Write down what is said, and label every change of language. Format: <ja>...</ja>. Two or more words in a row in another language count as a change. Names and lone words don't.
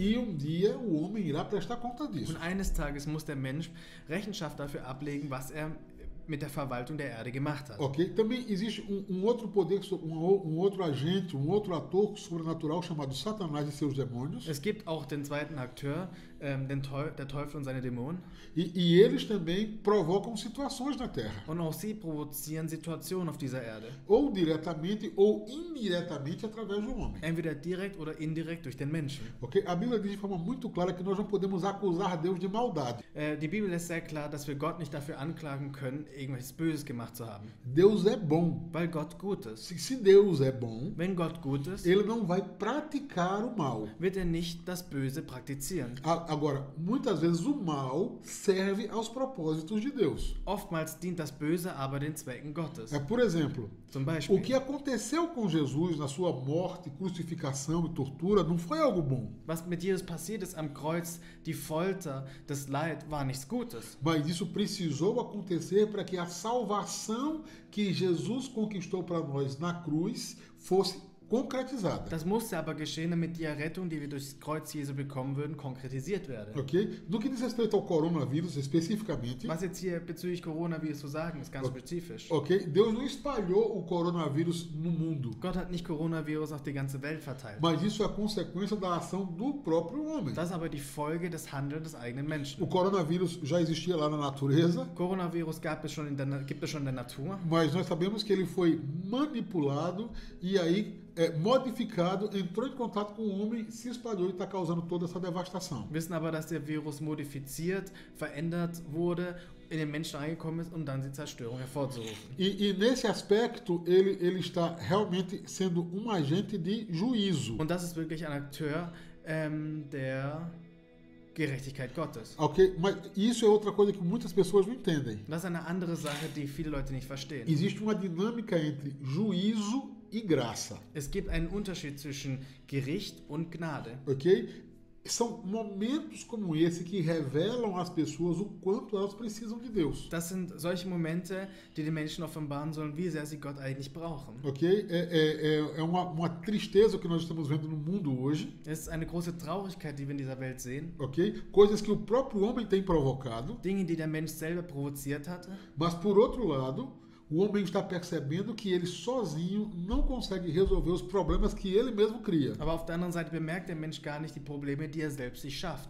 <pt>E um dia o homem irá prestar conta disso.</pt> <de>Und eines Tages muss der Mensch Rechenschaft dafür ablegen, was er mit der Verwaltung der Erde gemacht hat.</de> <pt>Ok? Também existe outro poder, outro agente, outro ator sobrenatural chamado Satanás e seus demônios.</pt> <de>Es gibt auch den zweiten Akteur, der Teufel und seine Dämonen.</de> <pt>E eles também provocam situações na Terra.</pt> <de>Und auch sie provozieren Situationen auf dieser Erde.</de> <pt>Ou diretamente ou indiretamente através do homem.</pt> <de>Entweder direkt oder indirekt durch den Menschen.</de> <pt>Ok? A Bíblia diz de forma muito clara que nós não podemos acusar Deus de maldade.</pt> <de>Die Bibel ist sehr klar, dass wir Gott nicht dafür anklagen können, irgendwas Böses gemacht zu haben.</de> <pt>Deus é bom.</pt> <de>Weil Gott gut ist.</de> <pt>Se Deus é bom,</pt> <de>Wenn Gott gut ist,</de> <pt>ele não vai praticar o mal.</pt> <de>wird er nicht das Böse praktizieren.</de> <pt>Agora, muitas vezes o mal serve aos propósitos de Deus.</pt> <de>Oftmals dient das Böse aber den Zwecken Gottes.</de> <pt>Por exemplo,</pt> <de>Zum Beispiel,</de> <pt>o que aconteceu com Jesus na sua morte, crucificação e tortura não foi algo bom.</pt> <de>was mit Jesus passiert ist am Kreuz, die Folter, das Leid, war nichts Gutes.</de> <pt>Mas isso precisou acontecer para que a salvação que Jesus conquistou para nós na cruz fosse concretizada.</pt> <de>Das musste aber geschehen, damit die Errettung, die wir durchs Kreuz Jesu bekommen würden, konkretisiert werde.</de> <pt>Ok? No que diz respeito ao coronavírus especificamente,</pt> <de>Was jetzt hier bezüglich Coronavirus zu sagen, ist ganz spezifisch.</de> <pt>ok? Deus não espalhou o coronavírus no mundo,</pt> <de>Gott hat nicht Coronavirus auf die ganze Welt verteilt.</de> <pt>mas isso é a consequência da ação do próprio homem.</pt> <de>Das ist aber die Folge des Handelns des eigenen Menschen.</de> <pt>O coronavírus já existia lá na natureza,</pt> <de>Coronavirus gibt es schon in der Natur,</de> <pt>mas nós sabemos que ele foi manipulado e aí modificado, entrou em contato com o homem, se espalhou e está causando toda essa devastação.</pt> <de>wissen aber, dass der Virus modifiziert, verändert wurde, in den Menschen reingekommen ist, um dann die Zerstörung hervorzurufen.</de> <pt>E nesse aspecto, ele está realmente sendo um agente de juízo.</pt> <de>Und das ist wirklich ein Akteur der Gerechtigkeit Gottes.</de> <pt>Ok? Mas isso é outra coisa que muitas pessoas não entendem.</pt> <de>Das ist eine andere Sache, die viele Leute nicht verstehen.</de> <pt>Existe uma dinâmica entre juízo e graça.</pt> <de>Es gibt einen Unterschied zwischen Gericht und Gnade.</de> <pt>Ok? São momentos como esse que revelam às pessoas o quanto elas precisam de Deus.</pt> <de>Das sind solche Momente, die den Menschen offenbaren sollen, wie sehr sie Gott eigentlich brauchen.</de> <pt>Ok? É uma tristeza que nós estamos vendo no mundo hoje.</pt> <de>Es ist eine große Traurigkeit, die wir in dieser Welt sehen.</de> <pt>Ok? Coisas que o próprio homem tem provocado.</pt> <de>Dinge, die der Mensch selber provoziert hatte.</de> <pt>Mas, por outro lado, o homem está percebendo que ele sozinho não consegue resolver os problemas que ele mesmo cria.</pt> <de>Aber auf der anderen Seite bemerkt der Mensch gar nicht die Probleme, die er selbst sich schafft.</de>